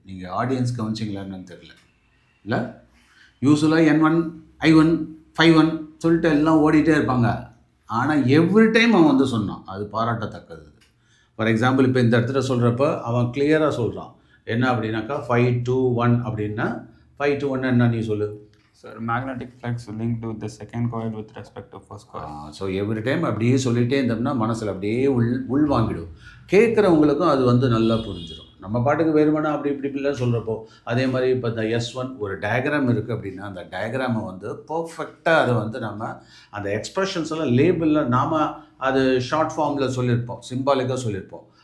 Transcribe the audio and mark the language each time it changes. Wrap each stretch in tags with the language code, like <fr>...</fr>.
<ta>நீங்கள் ஆடியன்ஸ் கவனிச்சிங்களான்னு தெரியல. இல்லை யூஸ்வலாக N1 I1 5-1 சொல்லிட்டு எல்லாம் ஓடிட்டே இருப்பாங்க. ஆனால்</ta> <en>every time</en> <ta>அவன் வந்து சொன்னான், அது பாராட்டத்தக்கது.</ta> <en>for example</en> <ta>இப்போ இந்த இடத்துல சொல்கிறப்ப அவன் கிளியராக சொல்கிறான். என்ன அப்படின்னாக்கா 5-2-1 அப்படின்னா 5-2-1 என்ன நீ சொல்லு.</ta> <en>Sir, magnetic flux linked to the second coil with respect to first coil.</en> <ta>So</ta> <en>every time</en> <ta>அப்படியே சொல்லிகிட்டே இருந்தோம்னா மனசில் அப்படியே உள் வாங்கிடும். கேட்குறவங்களுக்கும் அது வந்து நல்லா புரிஞ்சிடும். நம்ம பாட்டுக்கு வேறுமானா அப்படி இப்படிலாம் சொல்கிறப்போ அதே மாதிரி இப்போ இந்த S1 ஒரு டயக்ராம் இருக்குது அப்படின்னா அந்த டயக்ராமை வந்து பர்ஃபெக்டாக அதை வந்து நம்ம அந்த எக்ஸ்ப்ரெஷன்ஸ் எல்லாம் லேபிளில் நாம் அது ஷார்ட் ஃபார்மில் சொல்லியிருப்போம், சிம்பாலிக்காக சொல்லியிருப்போம்.</ta>